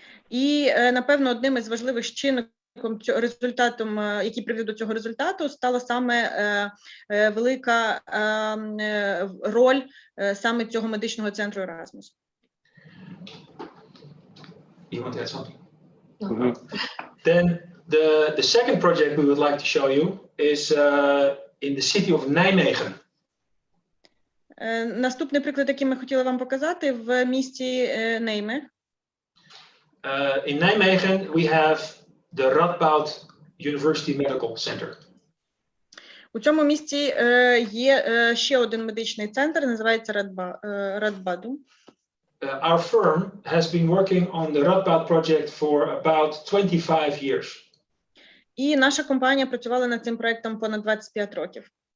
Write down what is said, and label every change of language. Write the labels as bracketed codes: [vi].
[uk] І, напевно, одним із важливих чинників результатом, який привів до цього результату, стала саме велика роль саме цього медичного центру Erasmus. [en] You want to add something? Then the second project we would like to show you is in the city of Nijmegen. [uk] Наступний приклад, який ми хотіли вам показати, в місті Нейме. [en] In Nijmegen we have the Radboud University Medical Center. [uk] У цьому місті є ще один медичний центр, називається Радбаду. [en] Our firm has been working on the Radboud project for about 25 years. [uk] І наша компанія працювала над цим проектом понад 25 років.